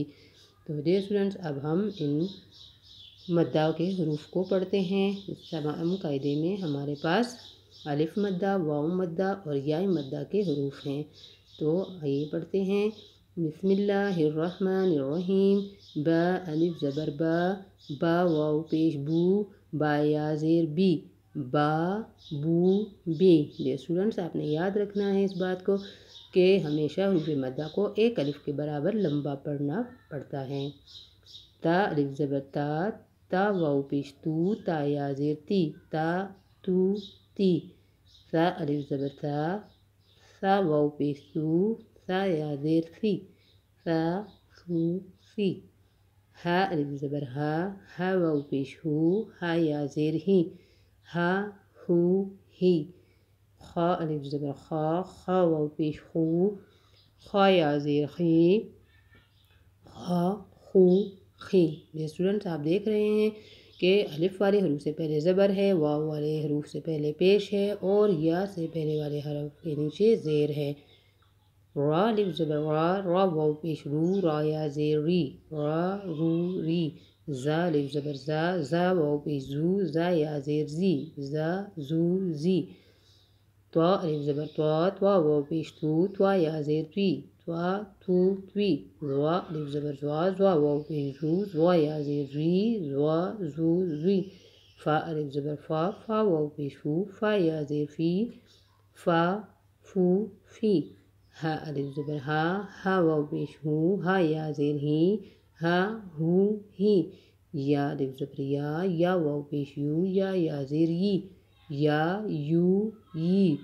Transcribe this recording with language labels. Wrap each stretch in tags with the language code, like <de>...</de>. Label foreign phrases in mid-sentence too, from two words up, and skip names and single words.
<ur>تو</ur> <en>Dear students,</en> <ur>اب ہم ان مدہ کے حروف کو پڑھتے ہیں۔ اس تمام قاعدے میں ہمارے پاس الف مدہ، واو مدہ اور یا مدہ کے حروف ہیں۔ تو آئیے پڑھتے ہیں۔</ur> <ar>بسم اللہ الرحمن الرحیم۔</ar> <ur>با الف زبر با واو پیش بو، با یا زیر بی، با بو بی۔</ur> <en>Dear students,</en> <ur>آپ نے یاد رکھنا ہے اس بات کو کہ ہمیشہ حروف مدہ کو ایک الف کے برابر لمبا پڑھنا پڑتا ہے۔ تا الف زبر تا واو پیش تو، تا یا زیر تی، تا تو تی۔ سا الف زبر سا واو پیش سو، سا یا زیر سی، سا سو سی۔ ہا الف زبر ہا واو پیش ہو، ہا یا زیر ہی، ہا ہو ہی۔ خا الف زبر خا واو پیش خو، خا یا زیر خی، خا خو خی۔ یہ اسٹوڈنٹس آپ دیکھ رہے ہیں کہ الف والے حروف سے پہلے زبر ہے، واو والے حروف سے پہلے پیش ہے اور یا سے پہلے والے حرف کے نیچے زیر ہے۔ را الف زبر را واو پیش رو، را یا زیر ری، را رو ری۔ زا الف زبر زا واو پیش زو، زا یا زیر زی، زا زو زی۔ طا الف زبر طوا واو پیش تو، طوا یا زیر توی، طوا تو توی۔ ضوا الف زبر زوا واو پیش زو، زوا یا زیر زوی، زوا زو زوی۔ فا الف زبر فا واو پیش فو، فا یا زیر فی، فا فو فی۔ ہا الف زبر ہا واو پیش ہو، ہا یا زیر ہی، ہا ہو ہی۔ یا الف زبر یا واو پیش یو، یا زیر یی، یا یو یی۔</ur>